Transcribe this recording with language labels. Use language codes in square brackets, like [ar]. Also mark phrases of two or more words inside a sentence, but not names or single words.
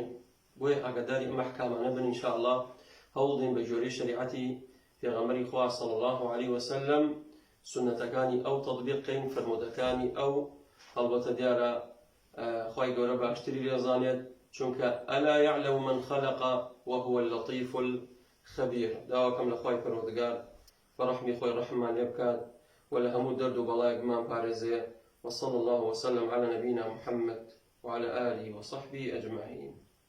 [ckb] بۆیە ئاگاداری ئەم ئەحکامانە بن ئینشاءالله، هەوڵدین بە جۆرەی شەریعەتی پێغەمبەری خوا [ar] صلی الله علیه وسلم [ckb] سنەتەکانی ئەو تەطبیقین، فەرمودەکانی ئەو هەڵبەتە دیارە خوای گەورە باشتری لێزانێت، چونکە [ar] ئەلا یعلم من خەلق وهو اللطیف الخەبیر. [ckb] داواکەم لە خوای پەروەردگار بەڕەحمی خۆی ڕەحممان لێ بکات و لە هەموو دەرد و بەڵایەکمان پارێزێ. [ar] وصلى الله وسلم على نبينا محمد وعلى آله وصحبه أجمعين.